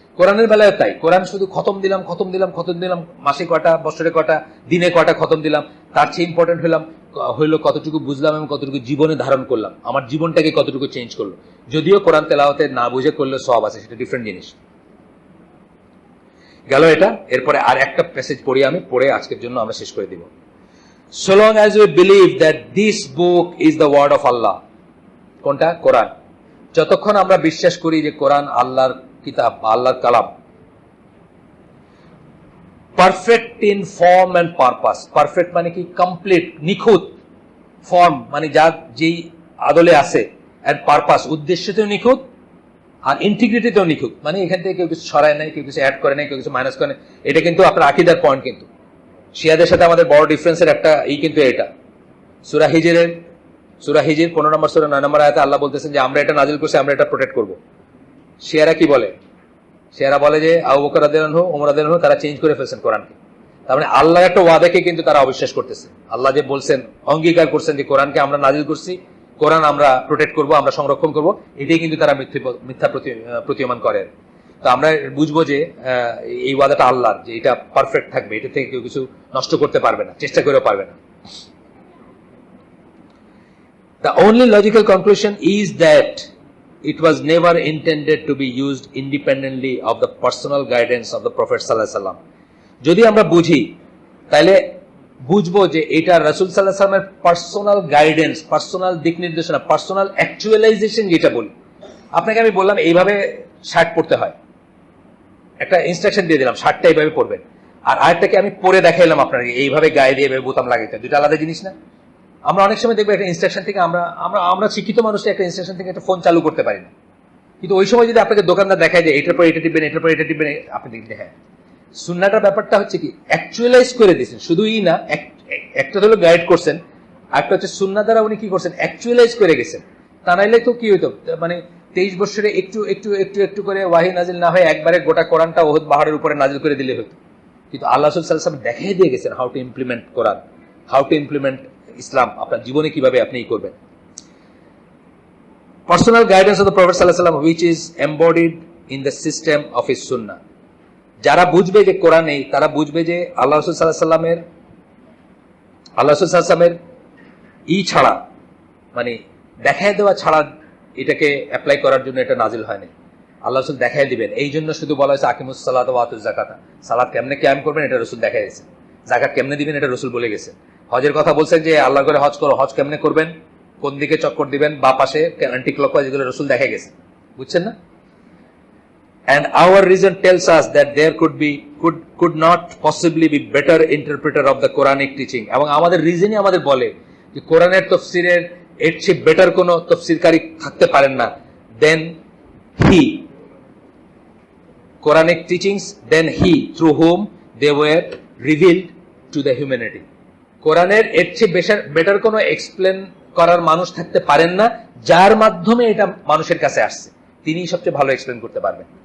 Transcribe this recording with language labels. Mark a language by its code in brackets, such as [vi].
[bn] কোরআনের বেলায় তাই, কোরআন শুধু খতম দিলাম, মাসে কয়টা, বছরে কয়টা, দিনে কয়টা খতম দিলাম, তার চেয়ে ইম্পর্টেন্ট হইলো কতটুকু বুঝলাম এবং কতটুকু জীবনে ধারণ করলাম, আমার জীবনটাকে কতটুকু চেঞ্জ করলো। যদিও কোরআন তেলাওয়াতে না বুঝে করলে সওয়াব আছে, সেটা ডিফারেন্ট জিনিস। গেল এটা। এরপরে আর একটা প্যাসেজ পড়ি, আমি পড়ে আজকের জন্য আমরা শেষ করে দিব। [en] So long as we believe that this book is the word of Allah, [bn] কোনটা? কোরআন। যতক্ষণ আমরা বিশ্বাস করি যে কোরআন আল্লাহর কিতাব, আল্লাহর কালাম, [en] Perfect in form and purpose. [bn] Perfect মানে কি? কমপ্লিট, নিখুঁত। ফর্ম মানে যার যেই আদলে আছে, এন্ড পারপাস উদ্দেশ্যতেও নিখুঁত, আর ইন্টিগ্রিটিতেও নিখুঁত। মানে এখান থেকে কেউ কিছু ছড়ায় নাই, কেউ কিছু অ্যাড করে নাই, কেউ কিছু মাইনাস করে নাই। এটা কিন্তু আপনার আকীদার পয়েন্ট। কিন্তু শিয়াদের সাথে আমাদের বড় ডিফারেন্সের একটা কিন্তু এটা। সূরা হিজর 15 নম্বর সূরা 9 নম্বর আয়াতে আল্লাহ বলতেছেন যে আমরা এটা নাজিল করছি, আমরা এটা প্রোটেক্ট করব। শিয়ারা কি বলে? শিয়ারা বলে যে আবু বকর রাদিয়াল্লাহু আনহু, ওমর রাদিয়াল্লাহু আনহু তারা চেঞ্জ করে ফেলছেন কোরআনকে। তার মানে আল্লাহর একটা ওয়াদাকে কিন্তু তারা অবিশ্বাস করতেছে। আল্লাহ যে বলছেন, অঙ্গীকার করছেন যে কোরআনকে আমরা নাজিল করছি, কোরআন আমরা প্রোটেক্ট করব, আমরা সংরক্ষণ করব, এটাই কিন্তু তারা মিথ্যা প্রতীয়মান করে। তো আমরা বুঝবো যে এই ওয়াদাটা আল্লাহর, যে এটা পারফেক্ট থাকবে, এটা থেকে কেউ কিছু নষ্ট করতে পারবে না, চেষ্টা করেও পারবে না। [en] The only logical conclusion is that it was never intended to be used independently of the personal guidance of the Prophet sallallahu alaihi wasallam. [bn] যদি আমরা বুঝি, তাহলে বুঝবো যে এটা রাসূল সাল্লাল্লাহু আলাইহি ওয়াসাল্লামের পার্সোনাল গাইডেন্স, পার্সোনাল দিক নির্দেশনা, পার্সোনাল অ্যাকচুয়ালাইজেশন যেটা বলি। আপনাকে আমি বললাম এইভাবে শার্ট পরতে হয়, একটা ইনস্ট্রাকশন দিয়ে দিলাম শার্টটা এইভাবে পরবেন, আর আরেকটাকে আমি পরে দেখাইলাম আপনাকে এইভাবে গায়ে দিয়ে এভাবে বোতাম লাগাইতে, দুটো আলাদা জিনিস না? আমরা অনেক সময় দেখবো একটা ইনস্ট্রাকশন থেকে আমরা আমরা আমরা শিক্ষিত মানুষটা একটা ইনস্ট্রাকশন থেকে একটা ফোন চালু করতে পারি না, কিন্তু ওই সময় যদি আপনাকে দোকানদার দেখায় যে এটার পর এটা টিপবেন, এটার পর এটা টিপবেন, আপনি দেখবেন হ্যাঁ। সুন্নাহটার ব্যাপারটা হচ্ছে কি অ্যাকচুয়ালাইজ করে দিয়েছেন, শুধুই না একটা হলো গাইড করছেন, একটা হচ্ছে সুন্নাহ দ্বারা উনি কি করছেন অ্যাকচুয়ালাইজ করে গেছেন। তা নাইলে তো কি হইতো, মানে 23 বছরে একটু একটু একটু একটু করে ওয়াহি নাজিল না হয়ে একবারে গোটা কোরআনটা ওহদ পাহাড়ের উপরে নাজিল করে দিলে হতো। কিন্তু আল্লাহ রাসূল সাল্লাল্লাহু আলাইহি ওয়াসাল্লাম দেখিয়ে দিয়ে গেছেন [en] how to implement Quran, how to implement Islam [bn] আপনার জীবনে কিভাবে আপনি করবেন। [en] Personal guidance of the Prophet sallallahu alaihi wasallam which is embodied in the system of his sunnah. [bn] যারা বুঝবে যে কোরআন নেই তারা বুঝবে যে আল্লাহ রাসূল সাল্লাল্লাহু আলাইহি ওয়াসাল্লামের ছাড়া, মানে দেখায় দেওয়া ছাড়া এটাকে অ্যাপ্লাই করার জন্য এটা নাজিল হয়নি। আল্লাহ রাসূল দেখায় দিবেন, এই জন্য শুধু বলা হয়েছে [ar] আকিমুস সালাতা ওয়া আতুজ যাকাতা, [bn] সালাত কেমনে কায়েম করবেন এটা রাসূল দেখায় দিয়েছেন, যাকাত কেমনে দিবেন এটা রাসূল বলে গেছেন। হজের কথা বলছেন যে আল্লাহ করে হজ করো, হজ কেমনে করবেন, কোন দিকে চক্কর দিবেন, বা পাশে অ্যান্টি ক্লকওয়াইজ, এগুলো রাসূল দেখা গেছে, বুঝছেন না? [en] And our reason tells us that there could not possibly be better interpreter of the Quranic teaching. [bn] এবং আমাদের রিজনই আমাদের বলে যে কোরআনের তাফসীরের এর চেয়ে বেটার কোনো তাফসীরকারী থাকতে পারেন না [en] Then he, Quranic teachings then he through whom they were revealed to the humanity. [bn] কোরআনের এর চেয়ে বেটার কোনো এক্সপ্লেন করার মানুষ থাকতে পারেন না, যার মাধ্যমে এটা মানুষের কাছে আসছে তিনি সবচেয়ে ভালো এক্সপ্লেন করতে পারবেন।